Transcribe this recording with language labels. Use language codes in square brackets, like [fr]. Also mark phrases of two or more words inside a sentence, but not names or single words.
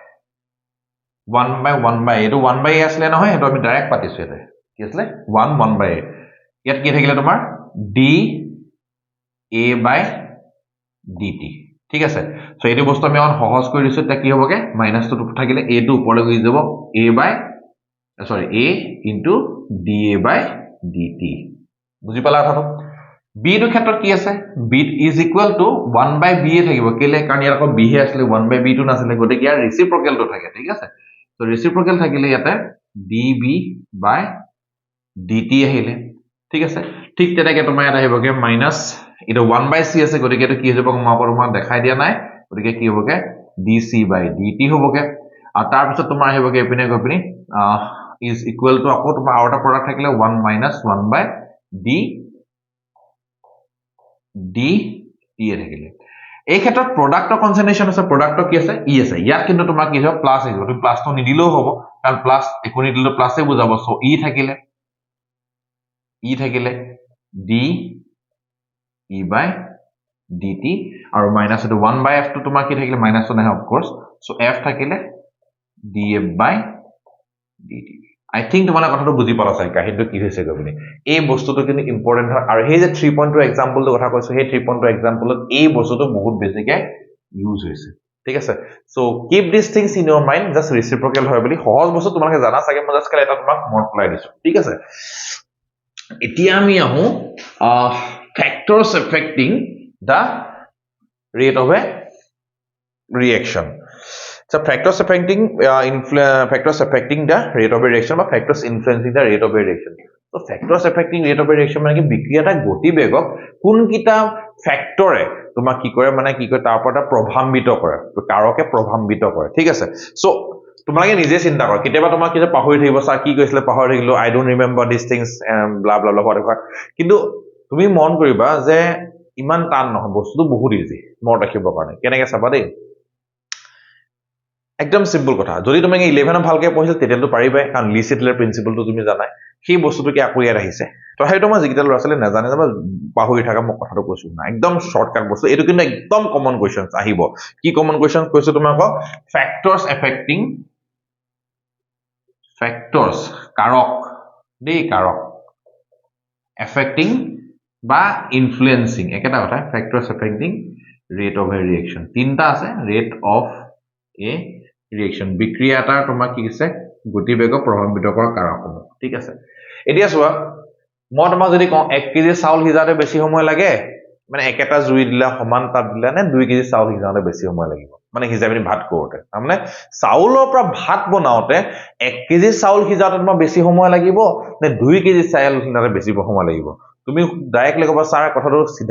[as] এটো 1/a আসলে নহয় এটো আমি ডাইৰেক্ট পাতিছো এতে কি আসলে 1/a ইয়াত কি থাকিলে তোমাৰ d a/dt ঠিক আছে সো এটো বস্তু আমি অন সহজ কৰি দিছো তা কি হ'বগে মাইনাস টো থাকিলে a টো ওপৰলৈ গৈ যাব a into da/dt বুজি পালা কথাটো b ৰ ক্ষেত্ৰত কি আছে b [en] is equal to [as] 1/b থাকিব কেলে কাৰণ ইয়াৰ আকৌ b হে আসলে 1/b টো নাছিলে গতে কি ইয়াৰ ৰেচিপ্ৰকেল টো থাকে ঠিক আছে সো ৰেচিপ্ৰকেল থাকিলে ইয়াতে db/dt আহিলে ঠিক আছে ঠিক তেনেকে তোমাৰ এটা আহিবগে মাইনাস এটা 1/c আছে গতে কি কি হ'ব মই আপোনাক দেখাই দিয়া নাই গতে কি হ'বগে dc/dt হ'বগে আৰু তাৰ পিছত তোমাৰ আহিবগে এপিনে গৈ পিনি [en] is equal to [as] আকৌ তোমাৰ আৰু এটা প্ৰডাক্ট থাকিলে 1 - 1/d dt থাকিলে এই ক্ষেত্ৰত প্ৰডাক্টৰ কনসেন্ট্ৰেশন আছে প্ৰডাক্টৰ কি আছে ই আছে ইয়াত কিন্তু তোমাৰ কি হ'ব প্লাস আহিব তুমি প্লাসটো নিদিলেও হ'ব কাৰণ প্লাস একো নিদিলেও প্লাসে বুজাব সো ই থাকিলে d e/dt আৰু মাইনাস এটো 1/f টো তোমাৰ কি থাকিলে মাইনাস নাই [en] of course [as] সো f থাকিলে df/dt [en] I think [as] তোমালোকে কথাটো বুজি পালা চাই কাহিনীটো কি হৈছে গবনি এই বস্তুটো কিন্তু ইম্পৰ্টেন্ট হয় আৰু সেই যে 3.2 এক্সাম্পলটো কথা কৈছো সেই 3.2 এক্সাম্পলত এই বস্তুটো বহুত বেছিকে ইউজ হৈছে ঠিক আছে সো [en] keep this things in your mind [as] জাস্ট ৰেচিপ্ৰকেল হয় বুলি সহজ বস্তু তোমালোকে জানা চাগে মই জাস্ট এটা তোমাক মনত পেলাই দিছো ঠিক আছে এতিয়া আমি আহো [en] factors affecting the rate of a reaction so factors affecting the rate of a reaction or factors influencing the rate of a reaction [as] so factors affecting rate of a reaction মানে কি বিক্ৰিয়াটা গতিবেগক কোন কিটা ফ্যাক্টৰে তোমাক কি কৰে মানে কি কৰে তাৰ ওপৰত প্ৰভাৱিত কৰে কাৰকে প্ৰভাৱিত কৰে ঠিক আছে সো তোমালোকে নিজে চিন্তা কৰা কেতিয়াবা তোমাক কি পাহৰি থাকিব স্যাৰ কি কৈছিলে পাহৰি থাকিলো [en] I don't remember these things blah blah blah whatever [as] কিন্তু তুমি মন কৰিবা যে ইমান টান নহয় বস্তুটো বহুত ইজি মনত ৰাখিবৰ কাৰণে কেনেকৈ চাবা দেই একদম সিম্পল কথা যদি তুমি 11 ভালকে পঢ়িছিল তেতিয়াতো পাৰিবাই কাৰণ লি সেটলাৰ প্ৰিন্সিপলটো তুমি জানাই সেই বস্তুটো কি আকৌ ইয়াত আহিছে তো সেইটো মই যিকিটা ল'ৰা-ছোৱালী নাজানে বা পাহৰি থাকা মই কথাটো কৈছো না একদম শৰ্টকাট বস্তু এটো কিন্তু একদম [en] common questions [as] আহিব কি [en] common question [as] কৈছো তোমাক [en] factors affecting factors [as] কাৰক দেই কাৰক এফেক্টিং বা ইনফ্লুয়েন্সিং একেটা কথা [en] factors affecting rate of a reaction [as] তিনটা আছে [en] rate of a reaction [as] বিক্ৰিয়া এটা তোমাক কি আছে গতিবেগক প্ৰভাৱিত কৰা কাৰকসমূহ ঠিক আছে এতিয়া চোৱা মই তোমাক যদি কওঁ 1 কেজি চাউল সিজাতে বেছি সময় লাগে মানে একেটা জুই দিলা সমান তাপ দিলা নে 2 কেজি চাউল সিজাতে বেছি সময় লাগিব মানে সিজাই পিনি ভাত কৰোতে মানে চাউলৰ পৰা ভাত বনাওতে 1 কেজি চাউল সিজাতে তোমাৰ বেছি সময় লাগিব নে 2 কেজি চাউল সিজাতে বেছি সময় লাগিব তুমি ডাইৰেক্টলি কবা স্যাৰ কথাটো সিধা